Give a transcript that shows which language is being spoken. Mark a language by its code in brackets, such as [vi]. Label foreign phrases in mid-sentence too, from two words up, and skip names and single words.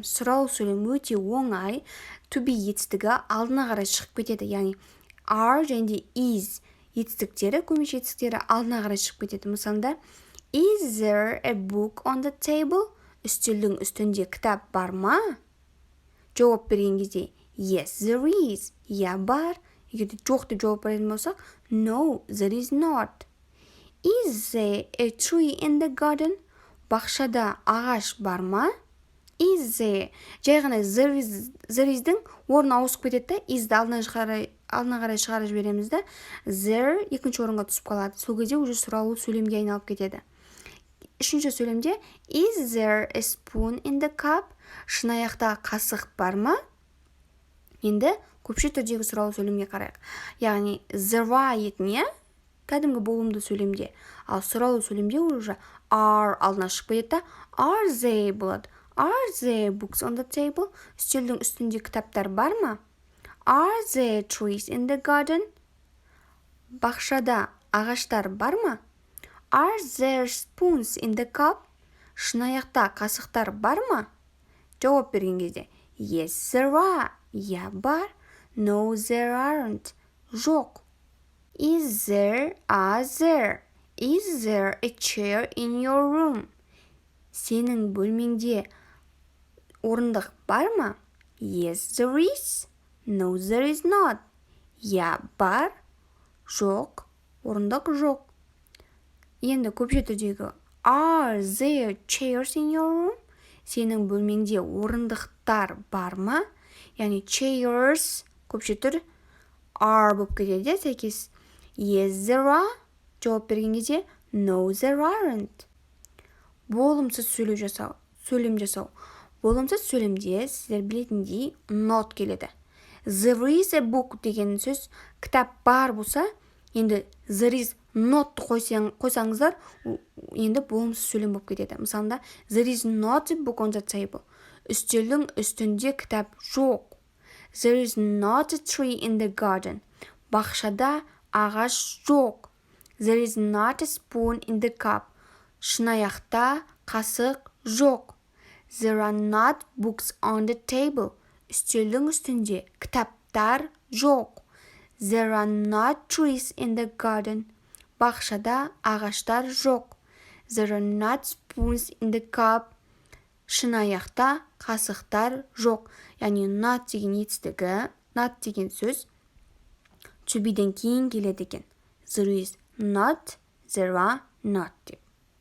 [kk] Сұралу сөйлем өте оңай. [en] To be [kk] етістігі алдына қарай шығып кетеді. Яғни are және is етістіктері, көмеш етістіктері алдына қарай шығып кетеді. Мысалында, [en] is there a book on the table? [kk] Үстелдің үстінде кітап бар ма? Жауап берген кезде, [en] yes, there is. [kk] Я бар. Егер де жоқ деп жауап беретін болсақ, [en] no, there is not. Is there a tree in the garden? [kk] Бақшада ағаш бар ма? [en] Is there? [kk] Жай ғана [en] there is- [kk] дің орны ауысып кетеді да, is-ді алдына қарай шығарып жібереміз да, there екінші орынға түсіп қалады. Сол кезде уже сұралу сөйлемге айналып кетеді. Үшінші сөйлемде, [en] is there a spoon in the cup? [kk] Шынаяқта қасық бар ма? Енді көпше түрдегі сұралу сөйлемге қарайық. Яғни [en] there are [kk] етіне кәдімгі болымды сөйлемде. Ал сұралу сөйлемде уже are алдына шығып кетеді да, [en] are there болады. Are there books on the table? [kk] Үстелдің үстінде кітаптар бар ма? [en] Are there trees in the garden? [kk] Бақшада ағаштар бар ма? [en] Are there spoons in the cup? [kk] Шынаяқта қасықтар бар ма? Жауап берген кезде, [en] yes, there are. [kk] Я бар. [en] No, there aren't. Жоқ. Is there, are there? Is there a chair in your room? [kk] Сенің бөлмеңде орындық бар ма? [en] Yes, there is. No, there is not. [kk] Я бар. Жоқ, орындық жоқ. Енді көпше түрдегі [en] are there chairs in your room? [kk] Сенің бөлмеңде орындықтар бар ма? Яғни chairs көпше түр are болып кетеді, сәйкес. [en] Yes, there are. [kk] Жауап берген кезде [en] no, there aren't. [kk] Болымсыз сөйлем жасау. Болымсыз сөйлемде сіздер білетіндей not келеді. [en] There is a book [kk] деген сөз кітап бар болса, енді [en] there is not [kk] қойсаңыздар, енді болымсыз сөйлем болып кетеді. Мысалында, [en] there is not a book on the table. [kk] Үстелдің үстінде кітап жоқ. [en] There is not a tree in the garden. [kk] Бақшада ағаш жоқ. [en] There is not a spoon in the cup. [kk] Шынаяқта қасық жоқ. [en] There are not books on the table. [kk] Үстелдің үстінде кітаптар жоқ. [en] There are not trees in the garden. [kk] Бақшада ағаштар жоқ. [en] There are not spoons in the cup. [kk] Шынаяқта қасықтар жоқ. Яғни not деген етістігі, not деген сөз [en] to be'ден [kk] кейін келеді екен. [en] There is not, there are not деп.